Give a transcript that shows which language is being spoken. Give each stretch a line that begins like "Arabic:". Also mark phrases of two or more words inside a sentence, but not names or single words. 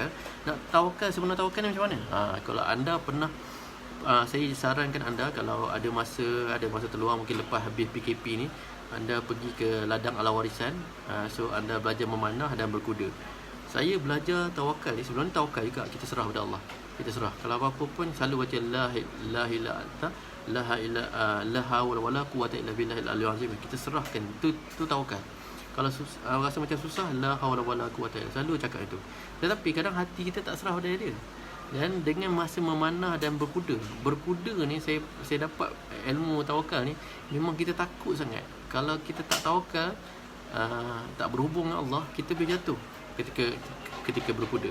Malay: Nak tawakal sebenar tawakal ni macam mana? Kalau anda pernah, saya sarankan anda kalau ada masa terluang, mungkin lepas habis PKP ni, anda pergi ke ladang ala warisan. So anda belajar memanah dan berkuda. Saya belajar tawakal ni, sebenarnya tawakal juga kita serah pada Allah. Kita serah. Kalau apa-apa pun selalu baca
Arabic: لا إله إلا أنت، لا حول ولا قوة إلا بالله العلي العظيم.
Malay: Kita serahkan. Itu tawakal. Kalau rasa macam susah,
Arabic: لا حول ولا قوة,
Malay: selalu cakap itu. Tetapi kadang hati kita tak serah pada dia. Dan dengan masa memanah dan berkuda ni, saya dapat ilmu tawakal ni, memang kita takut sangat. Kalau kita tak tawakal, tak berhubung dengan Allah, kita boleh jatuh ketika berkuda.